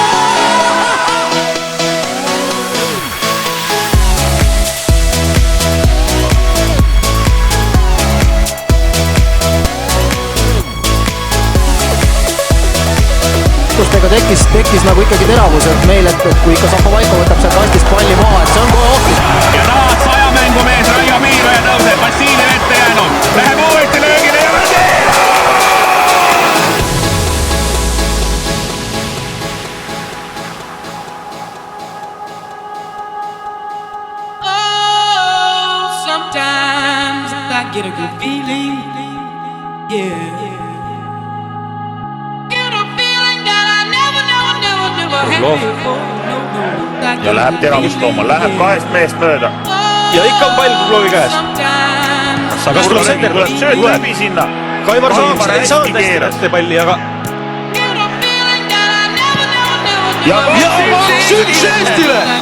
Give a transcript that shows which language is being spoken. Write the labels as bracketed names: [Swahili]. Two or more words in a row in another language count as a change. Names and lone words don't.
[Estonian] Tekkis nagu ikkagi teravus, et meil, et kui ikka Zapovaiko võtab seal kastist palli maha, et see on kohe ohtlik. Ja taas ajamängumees Raio Miiroja tõuseb, Vassiljev ette jäänud, läheb uuesti löögile ja Vassiljev! [English] Oh, sometimes I get a good feeling, yeah. [Estonian] Ja läheb teravust tooma, läheb kahest meest mööda. Ja ikka on pall kloovi käes. Kas tuleb sender? Tuleb sööd läbi sinna. Kaimar ei saanud hästi kätte palli, aga... Ja maks üks Eestile!